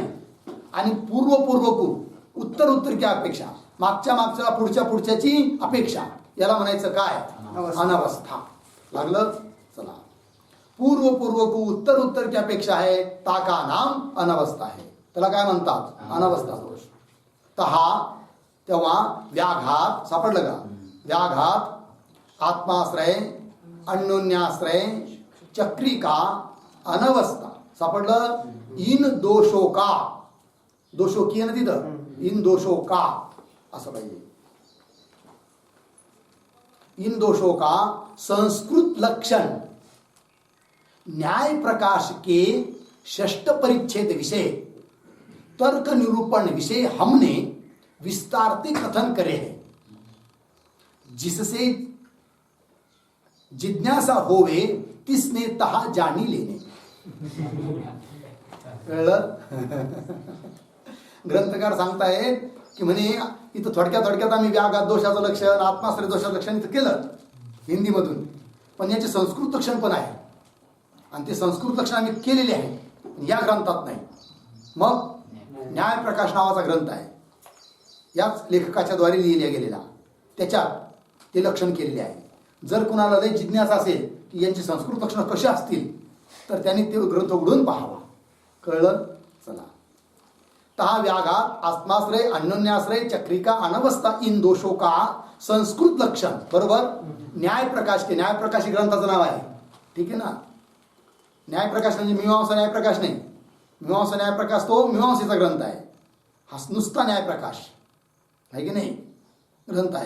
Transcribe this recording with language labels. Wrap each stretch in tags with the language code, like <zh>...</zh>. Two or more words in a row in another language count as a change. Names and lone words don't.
<mr>आणि</mr> <hi>पूर्व कु उत्तर की अपेक्षा,</hi> <mr>मागच्या पुढच्याची अपेक्षा, याला म्हणायचं काय? अनवस्था. लागलं. चला.</mr> <hi>पूर्व को उत्तर की अपेक्षा आहे, ता का नाम अनवस्था आहे.</hi> <mr>त्याला काय म्हणतात? अनवस्था दोष. तहा तेव्हा व्याघात. सापडलं का? व्याघात, आत्माश्रय, अन्योन्याश्रय, चक्रिका, अनवस्था.</mr> <hi>सापडलं. इन दोषो का, दोषो की</hi> <mr>आहे ना तिथं,</mr> <hi>इन दोषो का</hi> <mr>असं पाहिजे.</mr> <hi>इन दोषों का संस्कृत लक्षण न्याय प्रकाश के षष्ठ परिच्छेद विषय तर्क निरूपण विषय हमने विस्तार से कथन करे हैं, जिससे जिज्ञासा होवे तिसने तहा जाणी लेणे.</hi> <mr>कळलं? ग्रंथकार सांगतायत की म्हणे इथं थोडक्यात आम्ही व्याघात दोषाचं लक्षण, आत्माश्रय दोषाचं लक्षण इथं केलं हिंदीमधून, पण याचे संस्कृत लक्षण पण आहे आणि ते संस्कृत लक्षण आम्ही केलेले आहे, या ग्रंथात नाही. मग न्याय प्रकाश नावाचा ग्रंथ आहे, याच लेखकाच्या द्वारे लिहिल्या गेलेला, त्याच्यात ते लक्षण केलेले आहे. जर कुणाला लय जिज्ञासा असेल की यांची संस्कृत लक्षणं कशी असतील तर त्यांनी ते ग्रंथ उघडून पाहावा. कळलं? चला.</mr> <hi>तहा व्याघात, आत्माश्रय, अन्योन्याश्रय, चक्रिका, अनवस्था, इन दोषों का संस्कृत लक्षण. बरोबर.</hi> <mr>न्याय प्रकाश के, न्याय प्रकाश हे ग्रंथाचं नाव आहे, ठीक आहे ना. न्याय प्रकाश म्हणजे मीमांसा न्याय प्रकाश नाही. मीमांसा न्याय प्रकाश तो मीमांसेचा ग्रंथ आहे, हा नुसता न्याय प्रकाश आहे की नाही ग्रंथ आहे.</mr>